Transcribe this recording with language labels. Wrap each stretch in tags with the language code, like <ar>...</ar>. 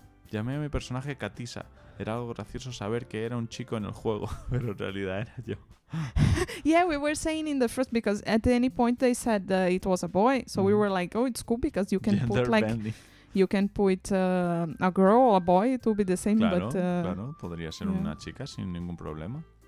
<es>Llamé a mi personaje Katisa. Era algo gracioso saber que era un chico en el juego, pero en realidad era yo.</es> <en>Yeah, we were saying in the first, because at any point they said it was a boy, so we were like, oh, it's cool because you can put like bending. You can put a girl or a boy, it will be the same.</en> <es>Claro,</es> <en>but</en> <es>claro, podría ser una chica sin ningún problema.</es>